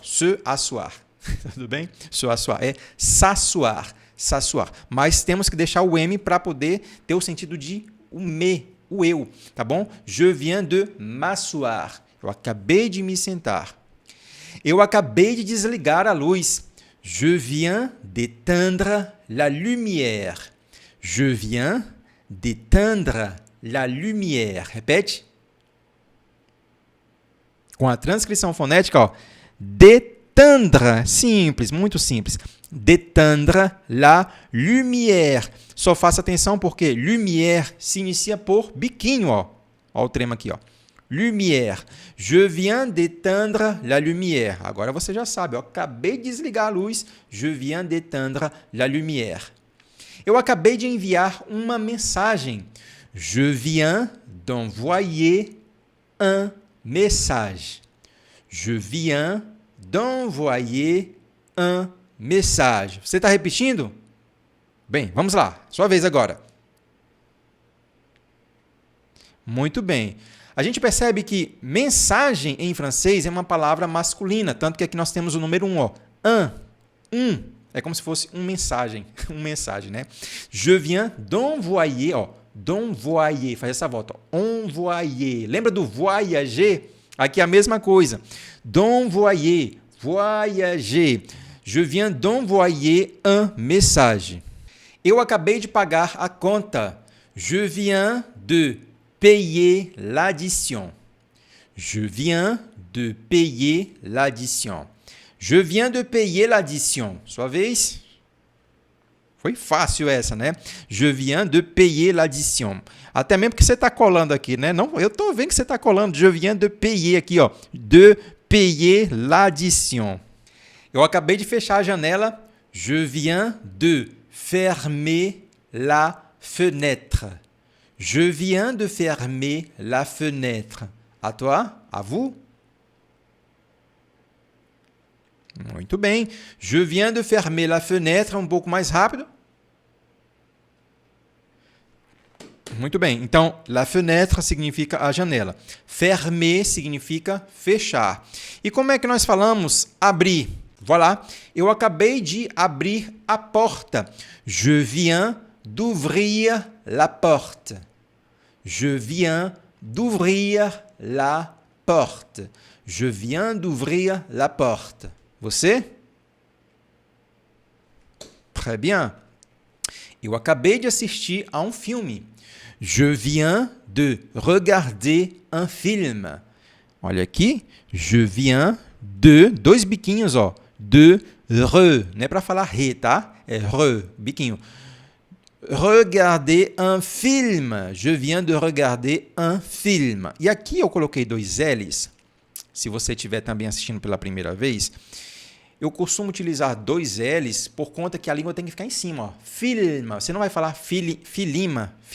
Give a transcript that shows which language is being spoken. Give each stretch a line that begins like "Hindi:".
French: Se asseoir.
Portuguese: Tudo bem?
French: Se asseoir. É s'asseoir. S'asseoir.
Portuguese: Mas temos que deixar o M para poder ter o sentido de o me, o eu, tá bom?
French: Je viens de m'asseoir.
Portuguese: Eu acabei de me sentar. Eu acabei de desligar a luz.
French: Je viens d'éteindre la lumière. Je viens d'éteindre la lumière.
Portuguese: Repete. Com a transcrição fonética, ó. D'éteindre. Simples, muito simples.
French: D'éteindre la lumière.
Portuguese: Só faça atenção porque lumière se inicia por biquinho, ó. Ó o trema aqui, ó. Lumière.
French: Je viens d'éteindre la lumière.
Portuguese: Agora você já sabe, eu acabei de desligar a luz.
French: Je viens d'éteindre la lumière.
Portuguese: Eu acabei de enviar uma mensagem.
French: Je viens d'envoyer un message. Je viens d'envoyer un message.
Portuguese: Você está repetindo? Bem, vamos lá. Sua vez agora. Muito bem. A gente percebe que mensagem em francês é uma palavra masculina, tanto que aqui nós temos o número 1, ó. Un. É como se fosse uma mensagem, né?
French: Je viens d'envoyer,
Portuguese: ó. D'envoyer, faz essa volta, ó. Envoyer. Lembra do voyager? Aqui é a mesma coisa.
French: D'envoyer, voyager. Je viens d'envoyer un message.
Portuguese: Eu acabei de pagar a conta.
French: Je viens de payer l'addition. Je viens de payer l'addition. Je viens de payer l'addition.
Portuguese: Sua vez? Foi fácil essa, né?
French: Je viens de payer l'addition.
Portuguese: Até mesmo porque você está colando aqui, né? Não, eu estou vendo que você está colando.
French: Je viens de payer
Portuguese: aqui, ó.
French: De payer l'addition.
Portuguese: Eu acabei de fechar a janela.
French: Je viens de fermer la fenêtre. Je viens de fermer la fenêtre. À toi? À vous?
Portuguese: Muito bem.
French: Je viens de fermer la fenêtre.
Portuguese: Um pouco mais rápido. Muito bem. Então, la fenêtre significa a janela. Fermer significa fechar. E como é que nós falamos abrir? Voilà. Eu acabei de abrir a porta.
French: Je viens d'ouvrir la porte. Je viens d'ouvrir la porte. Je viens d'ouvrir la porte.
Portuguese: Você?
French: Très bien.
Portuguese: Eu acabei de assistir a um filme.
French: Je viens de regarder un film.
Portuguese: Olha aqui.
French: Je viens de...
Portuguese: Dois biquinhos, ó. De não é para falar re, tá? É biquinho.
French: Regarder un film. Je viens de regarder un film.
Portuguese: E aqui eu coloquei dois L's. Se você estiver também assistindo pela primeira vez, eu costumo utilizar dois L's por conta que a língua tem que ficar em cima. Ó. Filma. Você não vai falar filima.